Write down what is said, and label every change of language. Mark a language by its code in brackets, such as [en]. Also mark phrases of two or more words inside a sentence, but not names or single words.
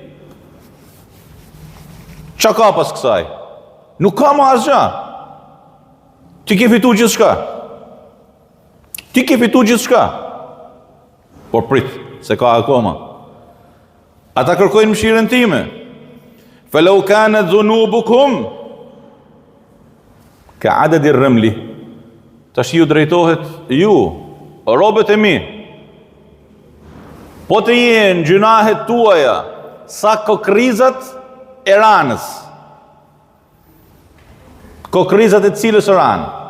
[sq] Çka ka pas kësaj? Nuk ka më asgjë. Ti ke fitu gjithçka. Por prit, se ka akoma. Ata kërkojnë mëshirën time. [ar] فلو كانت ذنوبكم كعدد الرمل. [sq] Tash ju drejtohet ju, robët e mi. Po të jenë gjunahet tuaja sa kokrizat e ranës. Kokrizat e cilës ranë?